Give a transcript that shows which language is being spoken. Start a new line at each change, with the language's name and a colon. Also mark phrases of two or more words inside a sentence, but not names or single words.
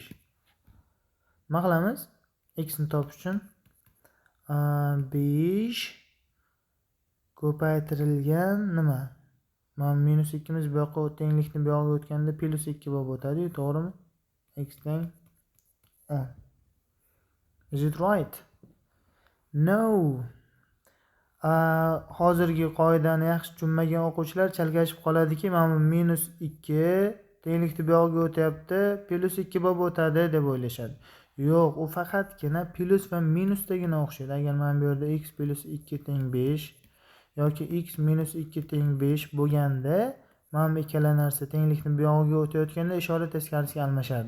Uzbek: Nima qilamiz? X ni topish uchun 5 ko'paytirilgan nima? Mana -2 miz bu yoqqa tenglikni bu yoqqa o'tganda +2 bo'lib o'tadi-yu, to'g'rimi? X teng 10.
English: Is it right? No.
Uzbek: Hozirgi qoidani yaxshi tushunmagan o'quvchilar chalkashib qoladiki, mana -2 tenglikni bu yoqqa o'tyapti, +2 bo'lib o'tadi deb o'ylashadi. Yo'q, u faqatgina plus va minusdagina o'xshaydi. Agar men bu yerda x + 2 teng 5 yoki x - 2 teng 5 bo'lganda, mana bu ikkala narsa tenglikni bu yog'iga o'tayotganda ishora teskarisiga almashardi.